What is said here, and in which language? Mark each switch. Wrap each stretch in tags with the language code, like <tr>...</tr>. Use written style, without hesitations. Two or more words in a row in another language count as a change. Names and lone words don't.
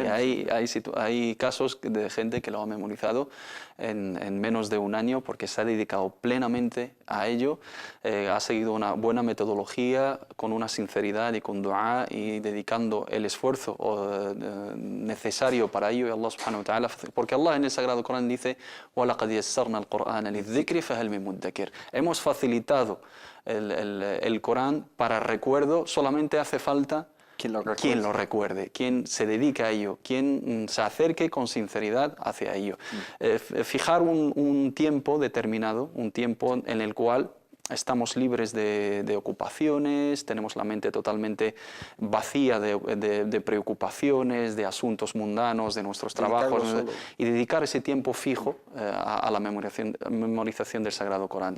<es>Hay casos de gente que lo ha memorizado en menos de 1 año porque se ha dedicado plenamente a ello, ha seguido una buena metodología con una sinceridad y con dua y dedicando el esfuerzo necesario para ello, y</es> <ar>الله سبحانه وتعالى,</ar> <es>porque Allah en el Sagrado Corán dice</es> <ar>وَلَقَدْ يَسَّرْنَا الْقُرْآنَ لِلذِّكْرِ فَهَلْ مِن مُدَّكِرٍ.</ar> <es>Hemos facilitado el Corán para recuerdo, solamente hace falta quien lo recuerde, quien se dedique a ello, quien se acerque con sinceridad hacia ello. Fijar un tiempo determinado, un tiempo en el cual estamos libres de ocupaciones, tenemos la mente totalmente vacía de preocupaciones, de asuntos mundanos, de nuestros trabajos, y dedicar ese tiempo fijo a la memorización del Sagrado Corán.</es>